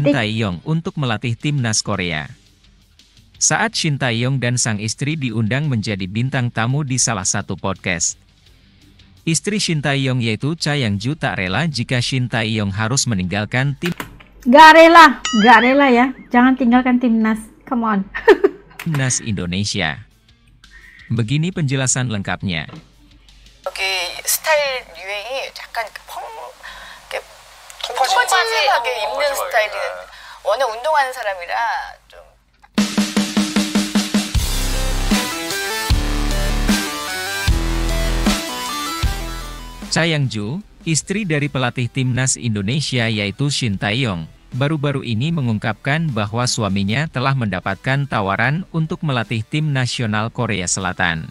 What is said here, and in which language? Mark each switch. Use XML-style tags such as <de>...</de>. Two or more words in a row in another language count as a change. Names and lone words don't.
<id>Shin Tae-yong untuk melatih timnas Korea. Saat Shin Tae-yong dan sang istri diundang menjadi bintang tamu di salah satu podcast. Istri Shin Tae-yong yaitu Cha Yang-ju tak rela jika Shin Tae-yong harus meninggalkan Gak rela ya. Jangan tinggalkan timnas.</id> <en>Come on.</en> <id>timnas Indonesia. Begini penjelasan lengkapnya.</id> <ko>여기 스타일 유행이 약간 이렇게 통통하게 입는 스타일이 워낙 운동하는 사람이라 좀.</ko> <id>Cha Yang-ju, istri dari pelatih timnas Indonesia yaitu Shin Tae-yong, baru-baru ini mengungkapkan bahwa suaminya telah mendapatkan tawaran untuk melatih tim nasional Korea Selatan.</id>